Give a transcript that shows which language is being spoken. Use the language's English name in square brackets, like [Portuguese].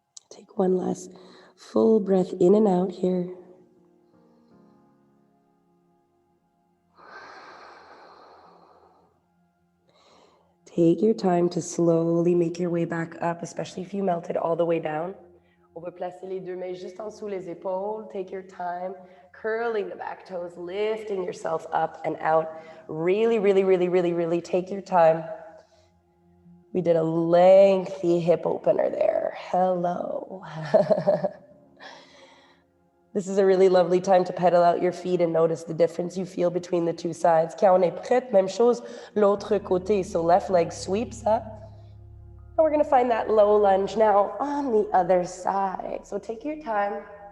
[English] Take one last full breath in and out here. Take your time to slowly make your way back up, especially if you melted all the way down. [French] On va placer les 2 mains juste en dessous les épaules. [English] Take your time, curling the back toes, lifting yourself up and out. Really, really, really, really, really take your time. We did a lengthy hip opener there. Hello. This is a really lovely time to pedal out your feet and notice the difference you feel between the 2 sides. [French] Quand on est prête, même chose, l'autre côté. [English] So left leg sweeps up. And we're going to find that low lunge now on the other side. So take your time.